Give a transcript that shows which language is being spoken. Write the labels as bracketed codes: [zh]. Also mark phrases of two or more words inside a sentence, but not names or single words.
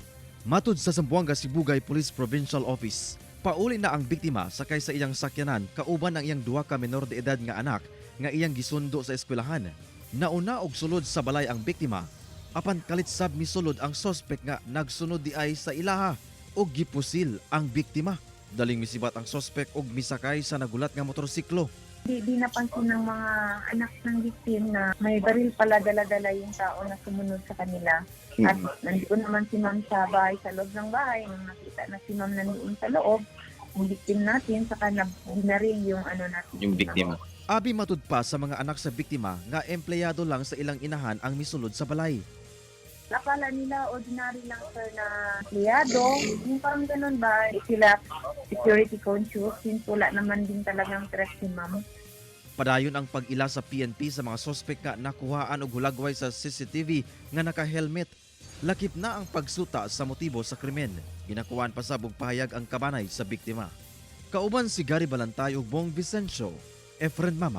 [ceb] Matud sa Zamboanga, Sibugay Police Provincial Office, pauli na ang biktima sakay sa iyang sakyanan kauban ang iyang duha ka menor de edad nga anak nga iyang gisundo sa eskwelahan. Nauna og sulod sa balay ang biktima, apan kalitsab misulod ang suspect nga nagsunod di ay sa ilaha og gipusil ang biktima. Daling misibat ang suspect og misakay sa nagulat nga motorsiklo. [tl] Di napansin ng mga anak ng victim na may baril pala dala-dala yung tao na sumunod sa kanila. At nandito naman si ma'am sa bahay, sa loob ng bahay. Nung nakita na si ma'am nandoon sa loob, yung victim natin, saka binaring yung natin. Yung biktima. [ceb] Abi matud pa sa mga anak sa biktima nga empleyado lang sa ilang inahan ang misulod sa balay. [tl] Akala nila ordinary lang sir na empleyado. Yung parang ganun ba? Sila [en] security conscious. [tl] Since wala naman din talagang stress si ma'am. [ceb] Padayon ang pag-ila sa PNP sa mga suspect nga nakuhaan og hulagway sa CCTV nga naka-helmet. Lakip na ang pagsuta sa motibo sa krimen. Ginakuhaan pa sa pahayag ang kabanay sa biktima. Kauban si Gary Balantay ug Bong Vicencio, Efren Mamak.